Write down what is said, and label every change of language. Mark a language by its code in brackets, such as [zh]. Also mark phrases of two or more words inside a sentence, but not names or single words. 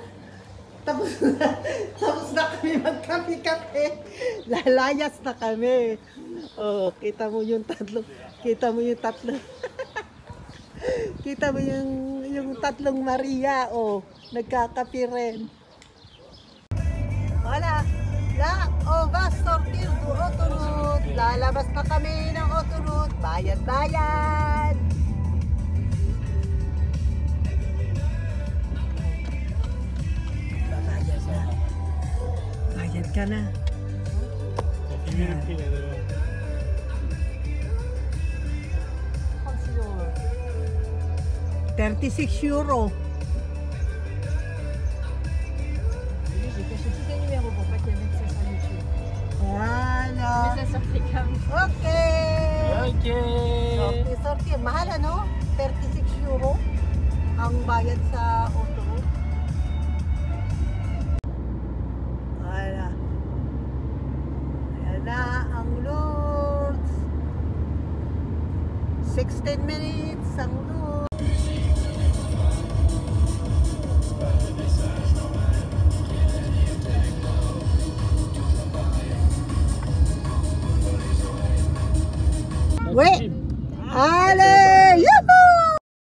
[tl] Tapos na kami magkape-kape. Lalayas na kami. Oh, kita mo yung tatlo. Kita mo yung tatlong Maria. Oh, nagkakape rin. Wala. [fr] On va sortir du Autoroute. [tl] Lalabas na kami ng Autoroute. Bayad-bayad. Bayad ka na. €36. [fr] J'ai caché tous les numéros pour pas qu'il y ait ça sur YouTube. Voilà. Mais ça sortait comme Okay. Sorti. [tl] Mahal ano? €36 ang bayad sa Autoroute. Wala. Ayan na ang Lourdes. 16 minutes ang Lourdes. Wait! Ale! Yahoo!